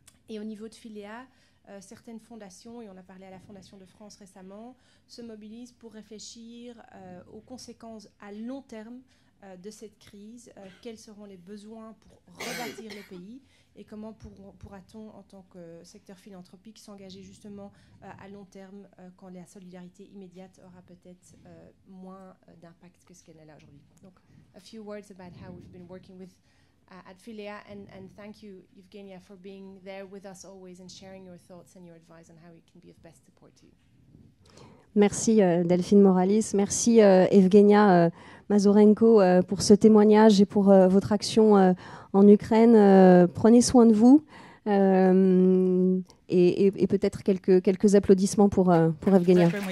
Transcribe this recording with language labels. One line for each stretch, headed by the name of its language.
French: Et au niveau de Philéa, certaines fondations, et on a parlé à la Fondation de France récemment, se mobilisent pour réfléchir aux conséquences à long terme de cette crise, quels seront les besoins pour rebâtir le pays et comment pourra-t-on, en tant que secteur philanthropique, s'engager justement à long terme quand la solidarité immédiate aura peut-être moins d'impact que ce qu'elle a là aujourd'hui.
English: Donc, a few words about how we've been working with at Philéa, and thank you, Evgenia, for being there with us always and sharing your thoughts and your advice on how we can be of best support to you.
French: Merci Delphine Moralis, merci Evgenia Mazorenko pour ce témoignage et pour votre action en Ukraine. Prenez soin de vous et peut-être quelques applaudissements pour Evgenia.